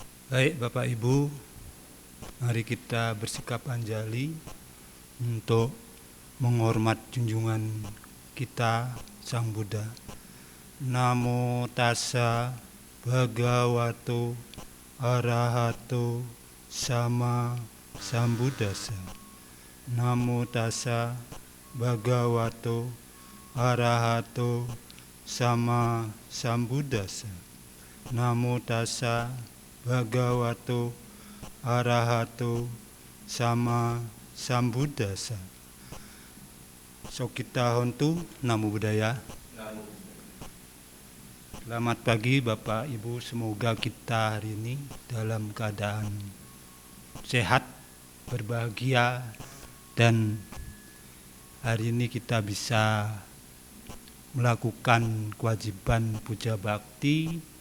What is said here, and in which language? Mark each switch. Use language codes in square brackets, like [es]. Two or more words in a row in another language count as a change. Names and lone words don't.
[id] Baik Bapak Ibu, mari kita bersikap anjali untuk menghormat junjungan kita Sang Buddha. [pi] Namo tassa bhagavato arahato sama sambuddhassa. Namo tassa bhagavato arahato sama sambuddhassa. Namo tassa bhagavato arahato sama sambuddhassa. Sokita hontu, namo buddhaya. [id] Selamat pagi Bapak Ibu, semoga kita hari ini dalam keadaan sehat, berbahagia, dan hari ini kita bisa melakukan kewajiban puja bakti,